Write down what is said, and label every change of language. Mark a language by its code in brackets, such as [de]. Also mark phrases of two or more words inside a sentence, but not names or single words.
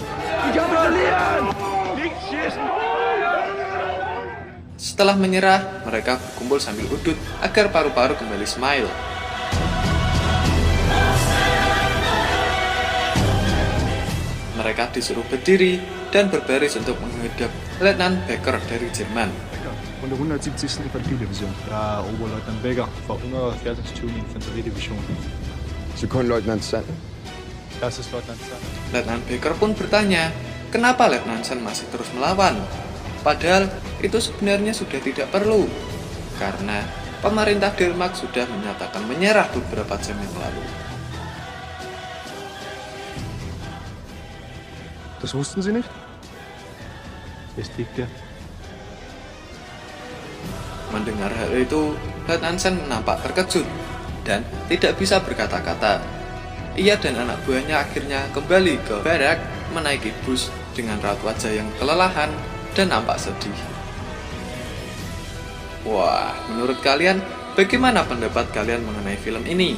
[id] Setelah menyerah, mereka berkumpul sambil udut agar paru-paru kembali smile. Mereka disuruh berdiri dan berbaris untuk menghadap Letnan Becker dari Jerman. [da] Under 170. Infanteridivision. Der er Oberleutnant Becker fra 174. Infanteridivision. Sekundløjtnant Sand. [de] Leutnant Sand. [id] Letnan Becker pun bertanya, kenapa Letnan Chen masih terus melawan? Padahal itu sebenarnya sudah tidak perlu, karena pemerintah Denmark sudah menyatakan menyerah beberapa jam yang lalu. [de] Das wussten Sie nicht? Ist nicht der. [id] Mendengar hal itu, Letnan Sen nampak terkejut dan tidak bisa berkata-kata. Ia dan anak buahnya akhirnya kembali ke barak menaiki bus dengan raut wajah yang kelelahan dan nampak sedih. Wah, menurut kalian bagaimana pendapat kalian mengenai film ini?